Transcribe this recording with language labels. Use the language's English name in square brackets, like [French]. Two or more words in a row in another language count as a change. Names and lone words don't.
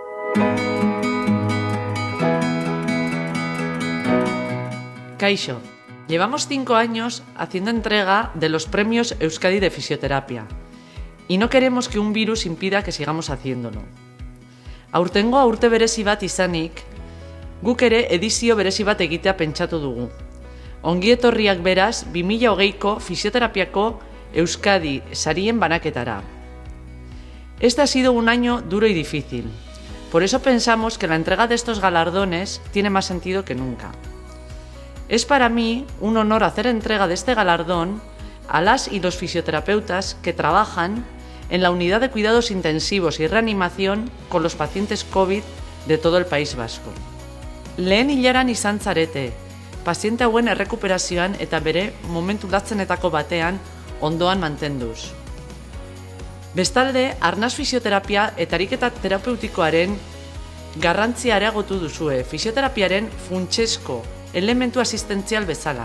[Basque] Kaixo, [Spanish] llevamos 5 años haciendo entrega de los premios Euskadi de Fisioterapia y no queremos que un virus impida que sigamos haciéndolo. [Basque] Aurtengoa urte berezi bat izanik, guk ere edizio berezi bat egitea pentsatu dugu. Ongi etorriak beraz 2020ko Fisioterapiako Euskadi sarien banaketara. [Spanish] Este ha sido un año duro y difícil, por eso pensamos que la entrega de estos galardones tiene más sentido que nunca. Es para mí un honor hacer entrega de este galardón a las y los fisioterapeutas que trabajan en la unidad de cuidados intensivos y reanimación con los pacientes COVID de todo el País Vasco. [Basque] Lehen hilaran izan zarete, paziente hauen errekuperazioan eta bere momentu latzenetako batean ondoan mantenduz. Bestalde, arnaz fisioterapia eta ariketa terapeutikoaren garrantzia areagotu duzue fisioterapiaren funtsezko elementu asistentzial bezala.